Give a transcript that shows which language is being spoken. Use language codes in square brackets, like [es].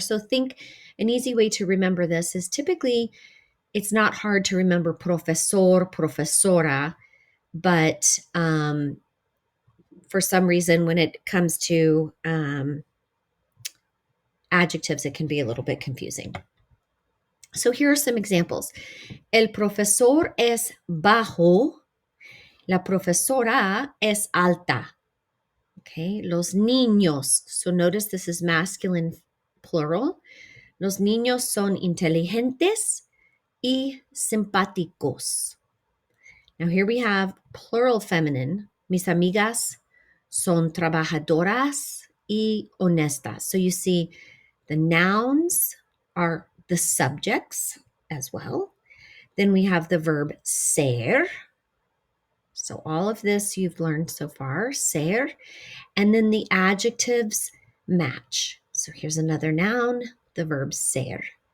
[en] So think an easy way to remember this is typically it's not hard to remember profesor, profesora, but for some reason, when it comes to adjectives, it can be a little bit confusing. So here are some examples. [es] El profesor es bajo. La profesora es alta. [en] Okay, [es] los niños. [en] So notice this is masculine plural. [es] Los niños son inteligentes y simpáticos. [en] Now here we have plural feminine. [es] Mis amigas son trabajadoras y honestas. [en] So you see the nouns are the subjects as well. Then we have the verb ser. So all of this you've learned so far, ser. And then the adjectives match. So here's another noun, the verb ser.